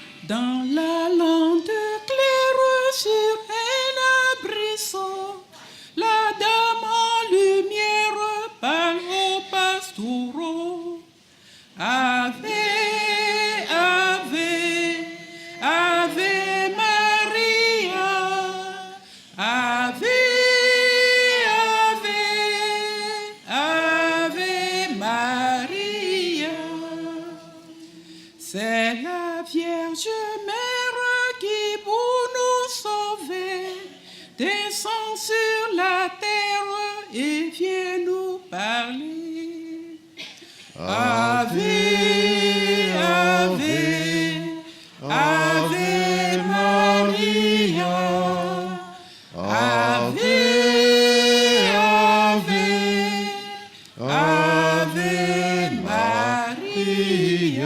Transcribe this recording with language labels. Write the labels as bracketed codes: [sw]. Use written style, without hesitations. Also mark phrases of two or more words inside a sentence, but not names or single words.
[fr] Dans la lande claire sur un arbrisseau, la dame en lumière parle aux pastoureaux. [la] Ave, Ave, Ave Maria, Ave, Ave, Ave Maria. [fr] C'est la Vierge Mère qui pour nous sauver descend sur la terre et vient nous parler. [la] Ave, Ave, Ave Maria, Ave, Ave, Ave Maria.